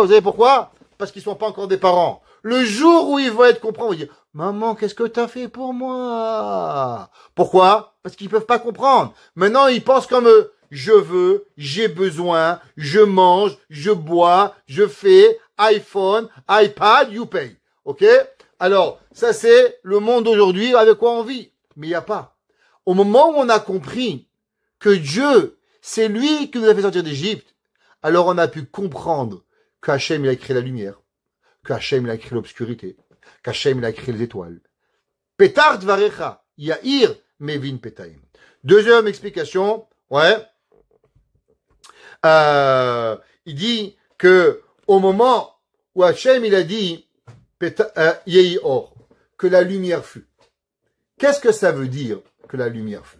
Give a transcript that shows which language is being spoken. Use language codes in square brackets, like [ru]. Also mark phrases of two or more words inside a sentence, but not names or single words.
[fr] Vous savez pourquoi? Parce qu'ils sont pas encore des parents. Le jour où ils vont être compris, on va dire, maman, qu'est-ce que t'as fait pour moi? Pourquoi? Parce qu'ils peuvent pas comprendre. Maintenant, ils pensent comme eux. Je veux, j'ai besoin, je mange, je bois, je fais, iPhone, iPad, [en] you pay. [fr] Ok? Alors, ça c'est le monde d'aujourd'hui avec quoi on vit. Mais il n'y a pas. Au moment où on a compris que Dieu, c'est lui qui nous a fait sortir d'Égypte, alors on a pu comprendre qu'Hachem il a créé la lumière, qu'Hachem il a créé l'obscurité, qu'Hachem il a créé les étoiles. [he] פתר דבריך, יאיר מבין פתאים. [fr] Deuxième explication, il dit que au moment où Hachem il a dit [he] יהי אור, [fr] que la lumière fut. Qu'est-ce que ça veut dire que la lumière fut?